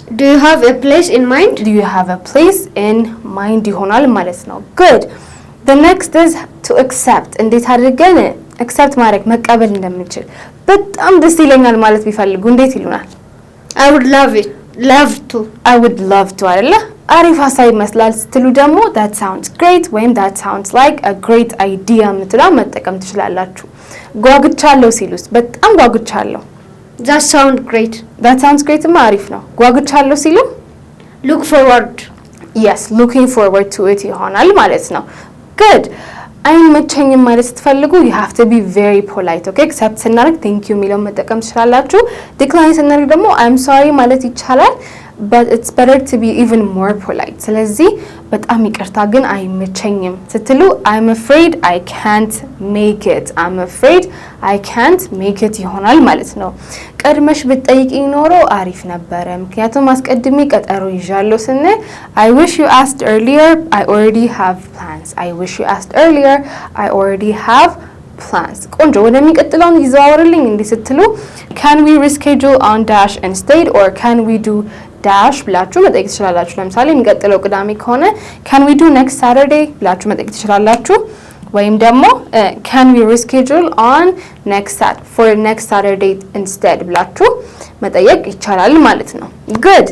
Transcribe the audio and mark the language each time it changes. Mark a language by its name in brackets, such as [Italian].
[English] do you have a place in mind? do you have a place in mind [Amharic] ይሆናል ማለት ነው። [English] good. the next is to accept. [Amharic] እንዴት አድርገን accept ማድረግ መቀበል እንደምንችል በጣም ደስ ይለኛል ማለት ቢፈልጉ እንዴት ይሉናል? [English] I would love to. I would love to አይደለ? [Amharic] አሪፍ ሀሳብ ይመስላል ስትሉ ደግሞ [English] that sounds great [Amharic] ወይም [English] that sounds like a great idea [Amharic] የምትለው መጠቀም ትችላላችሁ። ጓጉቻለሁ ሲሉስ በጣም ጓጉቻለሁ [English] that sounds great. that sounds great [Amharic] ማ አሪፍ ነው። ጓጉቻለሁ ሲሉ [English] look forward. yes looking forward to it [Amharic] ይሆናል ማለት ነው። [English] good. [Amharic] አይመቸኝም ማለት ስትፈልጉ [English] you have to be very polite. okay accept ስናደርግ thank you [Amharic] የሚለውን መጠቀም ትችላላችሁ። [English] decline [Amharic] ስናደርግ ደግሞ [English] I'm sorry [Amharic] ማለት ይቻላል, [English] but it's better to be even more polite. [Amharic] ስለዚህ በጣም ይቅርታ ግን አይመቸኝም ስትሉ [English] I'm afraid I can't make it. I'm afraid I can't make it [Amharic] ይሆናል ማለት ነው። ቀድመሽ ብትጠይቂኝ ኖሮ አሪፍ ነበረ ምክንያቱም አስቀድሜ ቀጠሮ ይዣለሁ ስንል [English] I wish you asked earlier. I already have plans. I wish you asked earlier. I already have plans. [Amharic] ቆንጆ ወደሚቀጥለው ይዘዋወርልኝ እንዴ ስትሉ [English] can we reschedule on dash instead or can we do [Amharic] ዳሽ ብላችሁ መጠየቅ ትችላላችሁ። ለምሳሌ የሚቀጥለው ቅዳሜ ከሆነ [English] can we do next Saturday [Amharic] ብላችሁ መጠየቅ ትችላላችሁ። ወይም ደግሞ [English] can we reschedule on next Saturday instead [Amharic] ብላችሁ መጠየቅ ይቻላል ማለት ነው። [English] good.